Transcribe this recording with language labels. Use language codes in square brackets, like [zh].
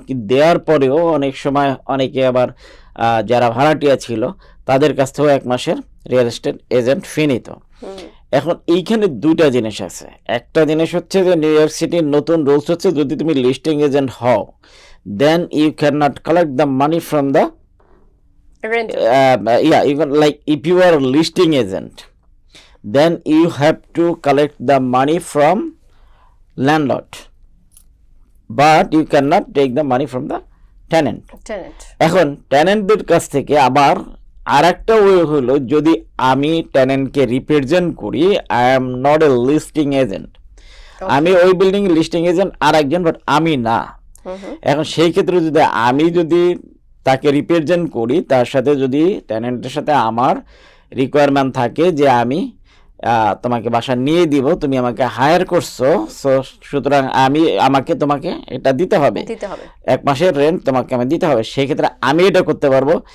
[bn] দেওয়ার পরেও অনেক সময় অনেকে আবার যারা ভাড়াটিয়া ছিল তাদের কাছ থেকেও 1 মাসের রিয়েল এস্টেট এজেন্ট ফি নিত। এখন এইখানে দুইটা জিনিস আছে। একটা জিনিস হচ্ছে যে নিউ ইয়র্ক সিটির নতুন রুলস হচ্ছে, যদি তুমি লিস্টিং এজেন্ট হও, [en] then you cannot collect the money from the rent. You can, like, if you are a listing agent, then you have to collect the money from landlord, but you cannot take the money from the tenant. [bn] এখন টেনেন্টদের কাছ থেকে আবার আরেকটা way হলো, যদি আমি টেনেন্টকে represent করি, [en] I am not a listing agent, [bn] আমি ওই বিল্ডিং লিস্টিং এজেন্ট আর একজন, বাট আমি না। এখন সেই ক্ষেত্রে যদি তাকে রিপ্রেজেন্ট করি, তার সাথে যদি টেনেন্টের সাথে আমার রিকোয়ারমেন্ট থাকে যে আমি তোমাকে বাসা নিয়ে দিব, তুমি আমাকে হায়ার করছো, সুতরাং তোমাকে এটা দিতে হবে, 1 মাসের রেন্ট তোমাকে আমি দিতে হবে, সেই ক্ষেত্রে আমি এটা করতে পারবো।